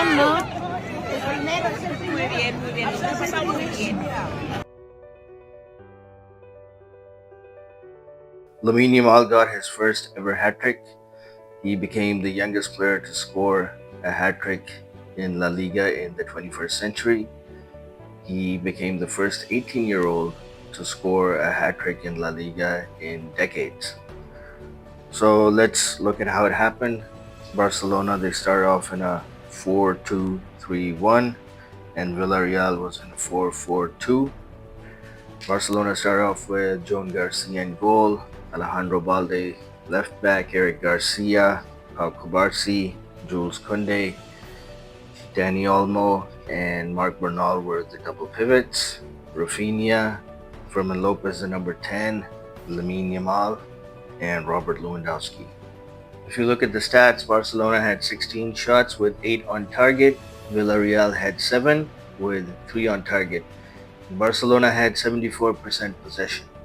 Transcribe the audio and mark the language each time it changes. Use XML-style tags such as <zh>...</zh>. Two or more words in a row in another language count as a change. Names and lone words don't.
<es>Muy bien, muy bien. Nos ha pasado muy bien.</es> <en>Lamine Yamal got his first ever hat-trick. He became the youngest player to score a hat-trick in La Liga in the 21st century. He became the first 18-year-old to score a hat-trick in La Liga in decades. So let's look at how it happened. Barcelona, they started off in a 4-2-3-1, and Villarreal was in a 4-4-2. Barcelona started off with Joan Garcia in goal, Alejandro Balde left back, Eric Garcia, Pau Cubarsí, Jules Koundé, Dani Olmo, and Marc Bernal were the double pivots. Rafinha, Fermín Lopez the number 10, Lamine Yamal, and Robert Lewandowski. If you look at the stats, Barcelona had 16 shots with 8 on target. Villarreal had 7 with 3 on target. Barcelona had 74% possession.</en>